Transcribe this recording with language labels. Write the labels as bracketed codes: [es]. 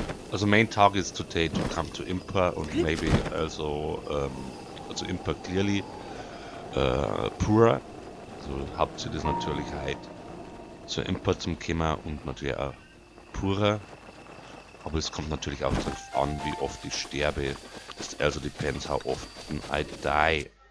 [en] Also main target is today to come to Impa and maybe also Impa clearly Pura. [de] Also Hauptziel ist natürlich halt zu Impa zum Kommen und natürlich auch Pura. Aber es kommt natürlich auch darauf an, wie oft ich sterbe. [en] Das also depends how often I die.